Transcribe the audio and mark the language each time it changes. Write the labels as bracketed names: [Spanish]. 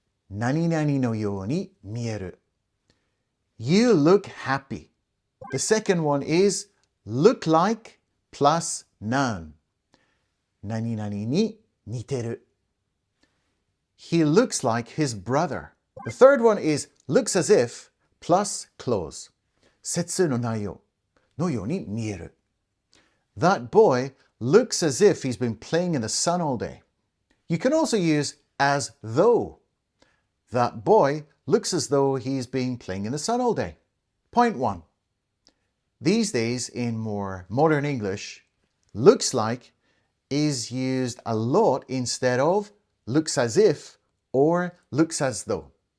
[Japanese] 何々のように見える. [English] You look happy. The second one is look like plus noun. [Japanese] 何々に似てる. [English] He looks like his brother. The third one is looks as if plus clause. [Japanese] 節の内容のように見える. [English] That boy looks as if he's been playing in the sun all day. You can also use as though. That boy looks as though he's been playing in the sun all day. Point 1. These days, in more modern English, looks like is used a lot instead of looks as if or looks as though.